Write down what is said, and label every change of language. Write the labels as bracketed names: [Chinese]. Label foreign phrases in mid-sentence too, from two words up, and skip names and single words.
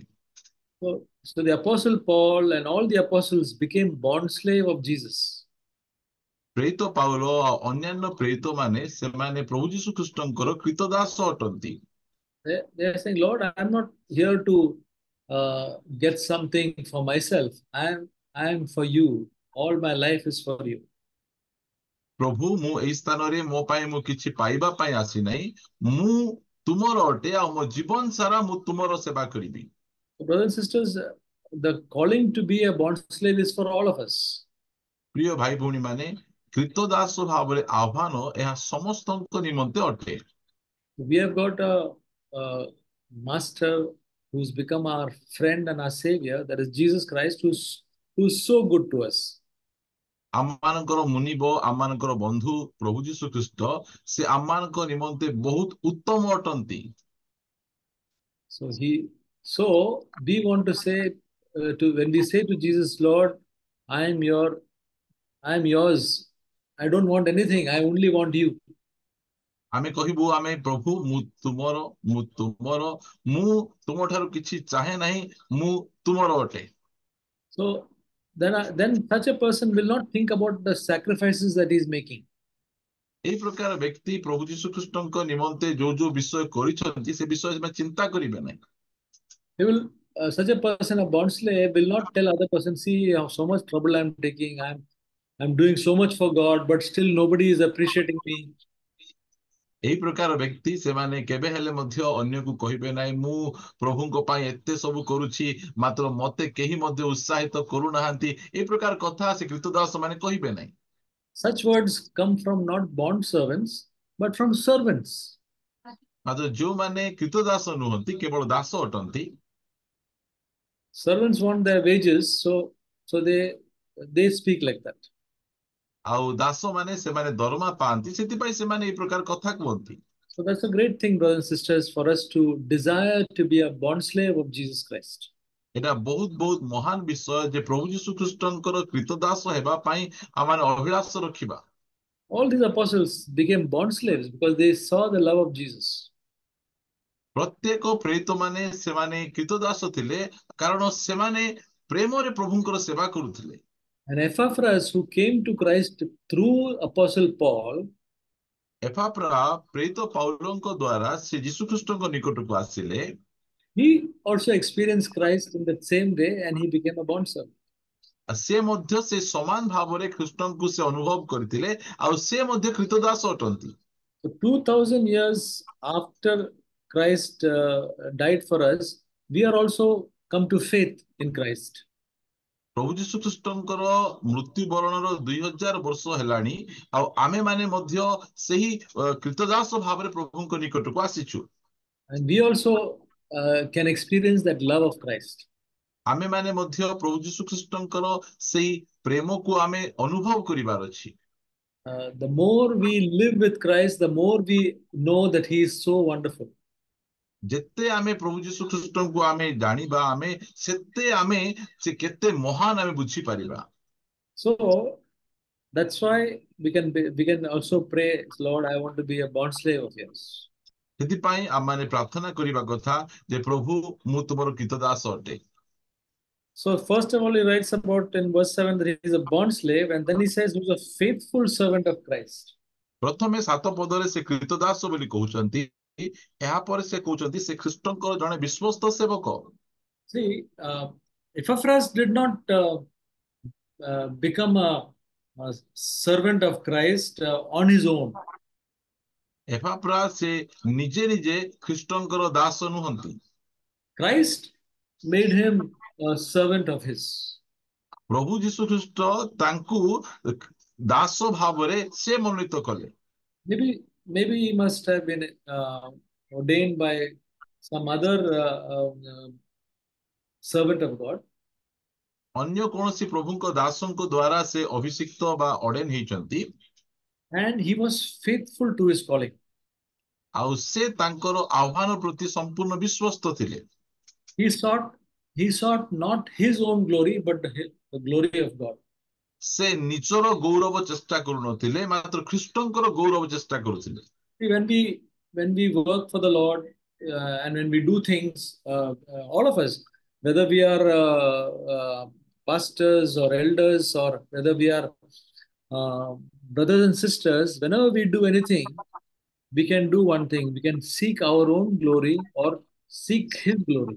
[English] So the apostle Paul and all the apostles became bond slave of Jesus. [Odia] ପ୍ରେରିତ ପାଉଲ ଆଉ ଅନ୍ୟାନ୍ୟ ପ୍ରେରିତ ମାନେ, ସେମାନେ ପ୍ରଭୁ ଯୀଶୁ ଖ୍ରୀଷ୍ଟଙ୍କର କ୍ରୀତଦାସ ଅଟନ୍ତି। [English] They are saying, Lord, I'm not here to get something for myself. I'm for you. All my life is for you. [Odia] ପ୍ରଭୁ, ମୁଁ ଏଇ ସ୍ଥାନରେ ମୋ ପାଇଁ ମୁଁ କିଛି ପାଇବା ପାଇଁ ଆସିନାହିଁ, ମୁଁ ତୁମର ଅଟେ, ଆଉ ମୋ ଜୀବନ ସାରା ମୁଁ ତୁମର ସେବା କରିବି। [English] So, brothers and sisters, the calling to be a bond slave is for all of us. [Odia] ପ୍ରିୟ ଭାଇ ଭଉଣୀ ମାନେ, କ୍ରୀତଦାସ ଭାବରେ ଆହ୍ୱାନ ଏହା ସମସ୍ତଙ୍କ ନିମନ୍ତେ ଅଟେ। [English] We have got a master who's become our friend and our savior, that is Jesus Christ, who's so good to us. [Odia] ଆମମାନଙ୍କର ମୁନିବ, ଆମମାନଙ୍କର ବନ୍ଧୁ ପ୍ରଭୁ ଯୀଶୁ ଖ୍ରୀଷ୍ଟ, ସେ ଆମମାନଙ୍କ ନିମନ୍ତେ ବହୁତ ଉତ୍ତମ ଅଟନ୍ତି। [English] So we want to say to when we say to Jesus, Lord, I am yours. I don't want anything. I only want you. [Odia] ଆମେ କହିବୁ, ଆମେ ପ୍ରଭୁ, ମୁଁ ତୁମର, ମୁଁ ତୁମର, ମୁଁ ତୁମଠାରୁ କିଛି ଚାହେଁ ନାହିଁ, ମୁଁ ତୁମର ଅଟେ। [English] So then such a person will not think about the sacrifices that he's making. [Odia] এই ପ୍ରକାର ବ୍ୟକ୍ତି ପ୍ରଭୁ ଯୀଶୁ ଖ୍ରୀଷ୍ଟଙ୍କ ନିମନ୍ତେ ଯୋଉ ଯୋଉ ବିଷୟ କରିଛନ୍ତି, ସେ ବିଷୟ ସେମାନେ ଚିନ୍ତା କରିବେ ନାହିଁ। [English] He will Such a person, a bond slave, will not tell other person, see how so much trouble I'm taking. I'm doing so much for God, but still nobody is appreciating me. [Odia] ଏହି ପ୍ରକାର ବ୍ୟକ୍ତି ସେମାନେ କେବେ ହେଲେ ମଧ୍ୟ ଅନ୍ୟକୁ କହିବେ ନାହିଁ, ମୁଁ ପ୍ରଭୁଙ୍କ ପାଇଁ ଏତେ ସବୁ କରୁଛି, ମାତ୍ର ମତେ କେହି ମଧ୍ୟ ଉତ୍ସାହିତ କରୁନାହାନ୍ତି, এই ପ୍ରକାର କଥା ସେ କ୍ରୀତଦାସ ମାନେ କହିବେ ନାହିଁ। [English] Such words come from not bond servants, but from servants. [Odia] ମାତ୍ର ଯୋଉମାନେ କ୍ରୀତଦାସ ନୁହନ୍ତି, କେବଳ ଦାସ ଅଟନ୍ତି, [English] Servants want their wages, so they speak like that. [Odia] ଆଉ ଦାସ ମାନେ ସେମାନେ ଦରମା ପାଆନ୍ତି, ସେଥିପାଇଁ ସେମାନେ এই ପ୍ରକାର କଥା କୁହନ୍ତି। [English] So that's a great thing, brothers and sisters, for us to desire to be a bond slave of Jesus Christ. [Odia] এটা ବହୁତ ବହୁତ ମହାନ ବିଷୟ ଯେ ପ୍ରଭୁ ଯୀଶୁ ଖ୍ରୀଷ୍ଟଙ୍କର କ୍ରୀତଦାସ ହେବା ପାଇଁ ଆମେ ଅଭିଳାଷ ରଖିବା। [English] All these apostles became bond slaves because they saw the love of Jesus. [Odia] ପ୍ରତ୍ୟେକ ପ୍ରେରିତ ମାନେ ସେମାନେ କ୍ରୀତଦାସ ଥିଲେ, କାରଣ ସେମାନେ ପ୍ରେମରେ ପ୍ରଭୁଙ୍କର ସେବା କରୁଥିଲେ। [English] And Epaphras, who came to Christ through Apostle Paul, [Odia] ଏପାଫ୍ରା ପ୍ରେରିତ ପାଉଲଙ୍କ ଦ୍ୱାରା ସେ ଯୀଶୁ ଖ୍ରୀଷ୍ଟଙ୍କ ନିକଟକୁ ଆସିଲେ। [English] he also experienced Christ in the same way and he became a bond servant. [Odia] ସେ ମଧ୍ୟ ସେ ସମାନ ଭାବରେ ଖ୍ରୀଷ୍ଟଙ୍କୁ ସେ ଅନୁଭବ କରିଥିଲେ, ଆଉ ସେ ମଧ୍ୟ କ୍ରୀତଦାସ ଅଟନ୍ତି। [English] So 2000 years after Christ died for us, we are also come to faith in Christ. [Odia] ପ୍ରଭୁ ଯୀଶୁ ଖ୍ରୀଷ୍ଟଙ୍କର ମୃତ୍ୟୁବରଣର 2000 ବର୍ଷ ହେଲାଣି, ଆଉ ଆମେ ମାନେ ମଧ୍ୟ ସେହି କ୍ରୀତଦାସ ଭାବରେ ପ୍ରଭୁଙ୍କ ନିକଟକୁ ଆସିଛୁ। [English] And we also can experience that love of Christ. [Odia] ଆମେ ମାନେ ମଧ୍ୟ ପ୍ରଭୁ ଯୀଶୁ ଖ୍ରୀଷ୍ଟଙ୍କର ସେହି ପ୍ରେମକୁ ଆମେ ଅନୁଭବ କରିବାର ଅଛି। [English] The more we live with Christ, the more we know that He is so wonderful. [Odia] ଯେତେ ଆମେ ପ୍ରଭୁ ଯୀଶୁ ଖ୍ରୀଷ୍ଟଙ୍କୁ ଆମେ ଜାଣିବା, ଆମେ ସେତେ ଆମେ ସେ କେତେ ମହାନ ଆମେ ବୁଝିପାରିବା। [English] So that's why we can also pray, Lord, I want to be a bond slave of yours. [Odia] ସେଥିପାଇଁ ଆମମାନେ ପ୍ରାର୍ଥନା କରିବା କଥା ଯେ ପ୍ରଭୁ, ମୁଁ ତୁମର କ୍ରୀତଦାସ ଅଟେ। [English] So first of all, he writes about in verse 7 that he is a bond slave, and then he says he was a faithful servant of Christ. [Odia] ପ୍ରଥମେ 7 ପଦରେ ସେ କ୍ରୀତଦାସ ବୋଲି କହୁଛନ୍ତି, ଏହାପରେ ସେ କହୁଛନ୍ତି ସେ ଖ୍ରୀଷ୍ଟଙ୍କର ଜଣେ ବିଶ୍ୱସ୍ତ ସେବକ। [English] See, Epaphras did not become a servant of Christ on his own. [Odia] ଏପାଫ୍ରା ସେ ନିଜେ ନିଜେ ଖ୍ରୀଷ୍ଟଙ୍କର ଦାସ ନୁହନ୍ତି। [English] Christ made him a servant of his. [Odia] ପ୍ରଭୁ ଯୀଶୁ ଖ୍ରୀଷ୍ଟ ତାଙ୍କୁ ଦାସ ଭାବରେ ସେ ମନୋନୀତ କଲେ। [English] Maybe he must have been ordained by some other servant of God. [Odia] ଅନ୍ୟ କୌଣସି ପ୍ରଭୁଙ୍କ ଦାସଙ୍କ ଦ୍ୱାରା ସେ ଅଭିଷିକ୍ତ ବା ଅର୍ଡେନ୍ ହେଇଛନ୍ତି। [English] And he was faithful to his calling. [Odia] ଆଉ ସେ ତାଙ୍କର ଆହ୍ୱାନ ପ୍ରତି ସମ୍ପୂର୍ଣ୍ଣ ବିଶ୍ୱସ୍ତ ଥିଲେ। [English] He sought not his own glory, but the glory of God. [Odia] ସେ ନିଜର ଗୌରବ ଚେଷ୍ଟା କରୁନଥିଲେ, ମାତ୍ର ଖ୍ରୀଷ୍ଟଙ୍କର ଗୌରବ ଚେଷ୍ଟା କରୁଥିଲେ। [English] When we work for the Lord and when we do things, all of us, whether we are pastors or elders, or whether we are brothers and sisters, whenever we do anything, we can do one thing: we can seek our own glory or seek His glory.